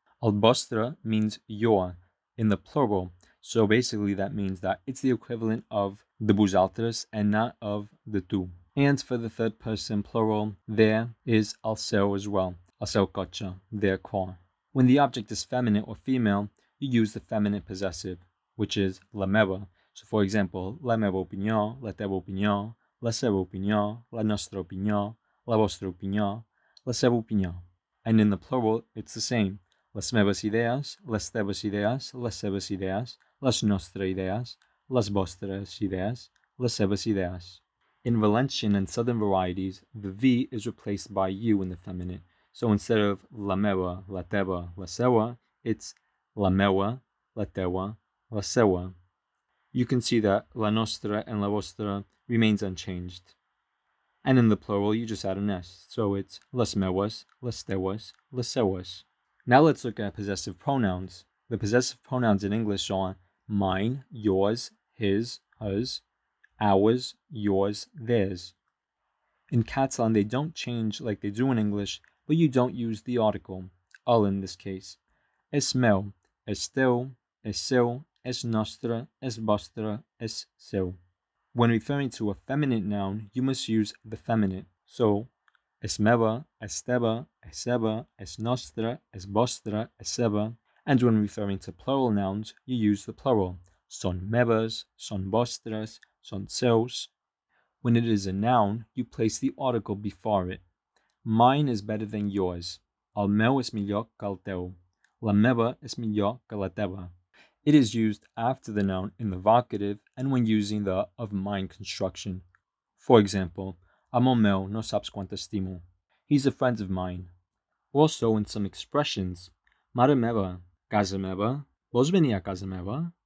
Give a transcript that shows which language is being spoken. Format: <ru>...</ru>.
<en>El vostre means your in the plural. So basically that means that it's the equivalent of the vosaltres and not of the tu. And for the third person plural, there is el seu as well.</en> <ca>El seu cotxe,</ca> <en>their car. When the object is feminine or female, you use the feminine possessive, which is la meva. So for example,</en> <ca>la meva opinió, la teva opinió, la seva opinió, la nostra opinió, la vostra opinió, la seva opinió.</ca> <en>And in the plural, it's the same.</en> <ca>Les meves idees, les teves idees, les seves idees, les nostres idees, les vostres idees, les seves idees.</ca> <en>In Valencian and southern varieties, the V is replaced by U in the feminine. So instead of</en> <ca>la meva, la teva, la seua, it's la meua, la teua, la seua.</ca> <en>You can see that la nostra and la vostra remains unchanged. And in the plural, you just add an S. So it's</en> <ca>les meues, les teues, les seues.</ca> <en>Now let's look at possessive pronouns. The possessive pronouns in English are mine, yours, his, hers, ours, yours, theirs. In Catalan, they don't change like they do in English, but you don't use the article, el in this case.</en> <ca>És meu, és teu, és seu, és nostre, és vostre, és seu.</ca> <en>When referring to a feminine noun, you must use the feminine.</en> <ca>So, és meva, és teva, és seva, és nostra, és vostra, és seva.</ca> <en>And when referring to plural nouns, you use the plural.</en> <ca>Són meves, són vostres, són seus.</ca> <en>When it is a noun, you place the article before it. Mine is better than yours.</en> <ca>El meu és millor que el teu. La meva és millor que la teva.</ca> <en>It is used after the noun in the vocative and when using the of mine construction. For example,</en> <ca>amo meu no saps quant estimo.</ca> <en>He's a friend of mine. Also in some expressions.</en> <ca>Mare meva, casa meva, vols venir a casa meva?</ca>